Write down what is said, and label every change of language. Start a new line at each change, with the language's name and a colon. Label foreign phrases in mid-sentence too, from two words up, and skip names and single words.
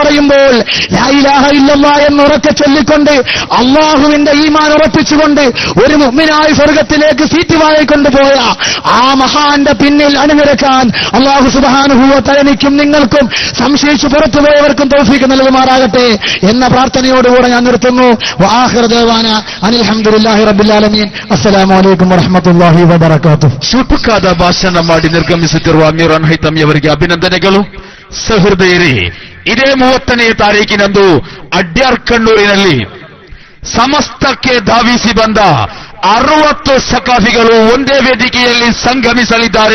Malayalam: മരിക്കുമ്പോൾ
Arabic: لا إله إلا الله
Malayalam: എന്ന് ഉറക്കെ ചൊല്ലിക്കൊണ്ട് അള്ളാഹുവിന്റെ ഈമാൻ ഉറപ്പിച്ചുകൊണ്ട് ഒരു മുഅ്മിനായി സ്വർഗത്തിലേക്ക് സീറ്റ് വാങ്ങിക്കൊണ്ടുപോയ ആ മഹാന്റെ പിന്നിൽ അണിനിരക്കാൻ
Arabic: الله سبحانه وتعالى
Malayalam: എനിക്കും നിങ്ങൾക്കും സംശയിച്ചു പുറത്തുപോയവർക്കും തൗഫീഖ് നൽകുമാറാകട്ടെ എന്ന പ്രാർത്ഥനയോടുകൂടെ ഞാൻ നിർത്തുന്നു.
Arabic: وآخر دعوانا أن الحمد لله رب العالمين. السلام عليكم ورحمة الله وبركاته.
Kannada: ಶೂಟುಕಾದ ಭಾಷಣ ಮಾಡಿ ನಿರ್ಗಮಿಸುತ್ತಿರುವ ಮಿರಾನ್ ಹೈತಮಿ ಅವರಿಗೆ ಅಭಿನಂದನೆಗಳು. ಸಹೃದಯರೇ, ಇದೇ 30ನೇ ತಾರೀಕಿನಂದು ಅಡ್ಯಾರ್ ಕಣ್ಣೂರಿನಲ್ಲಿ ಸಮಸ್ತಕ್ಕೆ ಧಾವಿಸಿ ಬಂದ 60 ಸಕಾಫಿಗಳು ಒಂದೇ ವೇದಿಕೆಯಲ್ಲಿ ಸಂಗಮಿಸಲಿದ್ದಾರೆ.